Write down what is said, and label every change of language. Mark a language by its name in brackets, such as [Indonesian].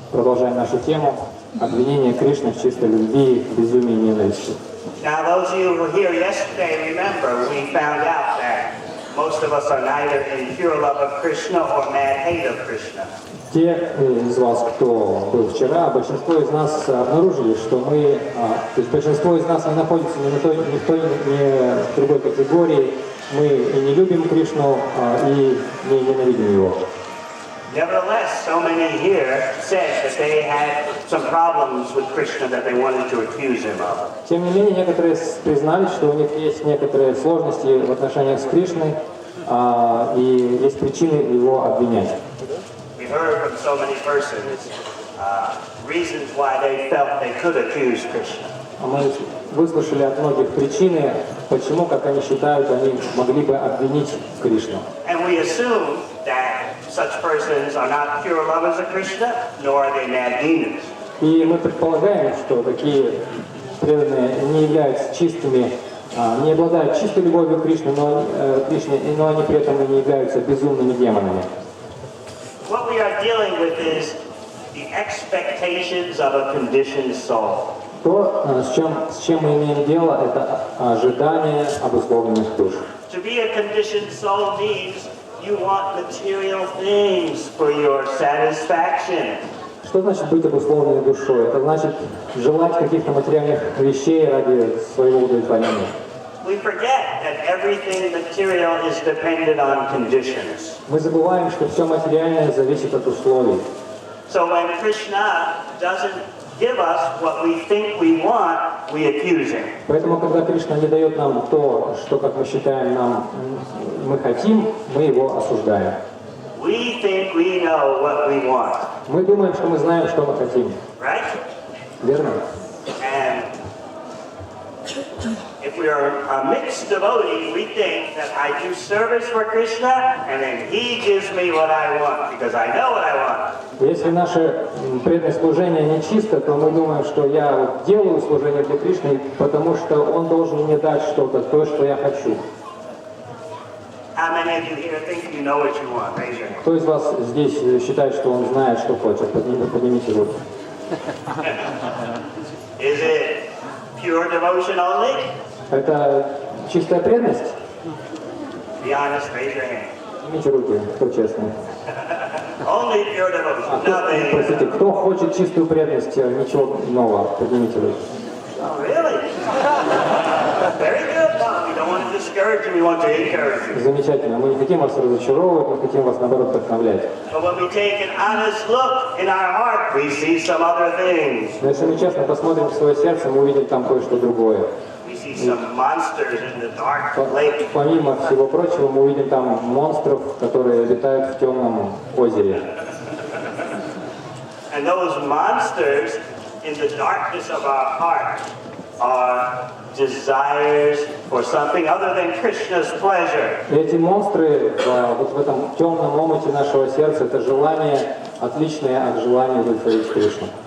[Russian] Продолжаем нашу тему «Обвинение Кришны в чистой любви, безумии и ненависти». [English] Now, those of you who were here yesterday, remember, we found out that most of us are neither in pure love of Krishna or mad hate of Krishna. [Russian] Те из вас, кто был вчера, большинство из нас обнаружили, что мы, то есть большинство из нас не находится ни в той, ни в другой категории. Мы и не любим Кришну, и не ненавидим его. [English] Nevertheless, so many here said that they had some problems with Krishna that they wanted to accuse him of. [Russian] Тем не менее, некоторые признались, что у них есть некоторые сложности в отношениях с Кришной, и есть причины его обвинять. [English] We heard from so many persons reasons why they felt they could accuse Krishna. [Russian] Мы выслушали от многих причины, почему, как они считают, они могли бы обвинить Кришну. [English] And we assume that such persons are not pure lovers of Krishna, nor are they mad demons. [Russian] И мы предполагаем, что такие преданные не являются чистыми, не обладают чистой любовью к Кришне, но они при этом и не являются безумными демонами. [English] What we are dealing with is the expectations of a conditioned soul. [Russian] То, с чем мы имеем дело, это ожидание обусловленных душ. [English] To be a conditioned soul means you want material things for your satisfaction. [Russian] Что значит быть обусловленной душой? Это значит желать каких-то материальных вещей ради своего удовлетворения. [English] We forget that everything material is dependent on conditions. [Russian] Мы забываем, что все материальное зависит от условий. [English] So when Krishna doesn't give us what we think we want, we accuse him. [Russian] Поэтому, когда Кришна не дает нам то, что, как мы считаем, мы хотим, мы его осуждаем. [English] We think we know what we want. [Russian] Мы думаем, что мы знаем, что мы хотим. [English] Right? [Russian] Верно? [English] And if we are a mixed devotee, we think that I do service for Krishna and then he gives me what I want because I know what I want. [Russian] Если наше преданное служение нечисто, то мы думаем, что я делаю служение для Кришны, потому что он должен мне дать что-то, то, что я хочу. [English] How many of you here think you know what you want? Raise your hand. [Russian] Кто из вас здесь считает, что он знает, что хочет? Поднимите руку. [English] Is it pure devotion only? [Russian] Это чистая преданность? [English] Be honest, raise your hand. [Russian] Поднимите руки, кто честный. [English] Only pure devotion, nothing. [Russian] Простите, кто хочет чистую преданность, ничего нового? Поднимите руки. [English] Oh, really? Very good. No, we don't want to discourage you, we want to encourage you. [Russian] Замечательно. Мы не хотим вас разочаровывать, мы хотим вас, наоборот, вдохновлять. [English] But when we take an honest look in our heart, we see some other things. [Russian] Но если мы честно посмотрим в свое сердце, мы увидим там кое-что другое. [English] We see some monsters in the dark lake. [Russian] Помимо всего прочего, мы увидим там монстров, которые летают в темном озере. [English] And those monsters in the darkness of our heart are desires for something other than Krishna's pleasure. [Russian] И эти монстры вот в этом темном омуте нашего сердца, это желание, отличное от желания удовлетворить Кришну.